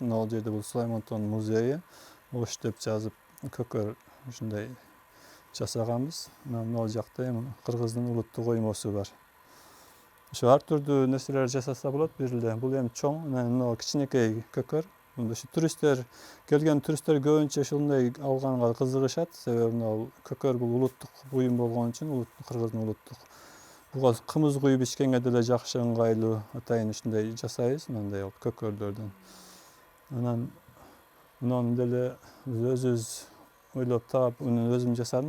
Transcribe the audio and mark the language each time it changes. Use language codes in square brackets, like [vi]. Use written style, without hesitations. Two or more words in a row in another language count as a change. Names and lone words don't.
[ky] Могул жерде бул Сулайман тоонун музейи. Ош деп жазып, көкөр ушундай жасаганбыз. Анан могул жакта эми Кыргыздын улуттук оймосу бар. Ошо ар түрдүү нерселер жасаса болот бир эле. Бул эми чоң, анан кичинекей көкөр. Mында şu turistler kelgen turistler көбүнчө ушундай алганга кызыгышат. Себеби ал көкөр бул улуттук буюм болгон үчүн, кыргыздын улуттук. Буга кымыз куюп ичкенге деле жакшы ыңгайлуу. Атайын ушундай жасайбыз, мындай көкөрлөрдөн. Анан деле өзүбүз ойлоп таап, өзүм жасадым.